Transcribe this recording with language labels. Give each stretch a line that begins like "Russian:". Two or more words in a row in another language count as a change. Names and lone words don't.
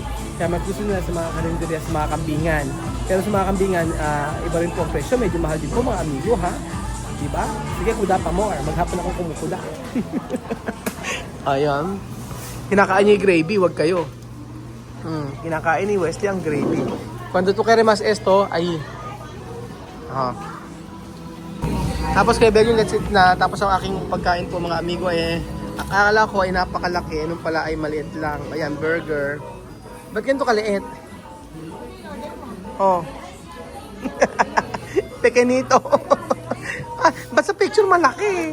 Filipino: Kaya mas gusto nila sa mga karinderya, sa mga kambingan. Pero sa mga kambingan, iba rin po ang presyo. Medyo mahal din po mga amigo, ha? Diba? Sige, kuda pa mo. Maghapon ako kumukuda. Ayan. Kinakain niya yung gravy, wag kayo. Kinakain ni Wesley ang gravy.
Spanish: Cuando tú quieres más esto, ahí.
Filipino: Tapos kay Bel yung
English: let's eat
Filipino: na. Tapos ang aking pagkain po mga amigo akala ko ay napakalaki. Nung pala ay maliit lang. Ayan, burger. Ba't ganito kaliit? Oh. Pequeñito. Ba't sa picture malaki?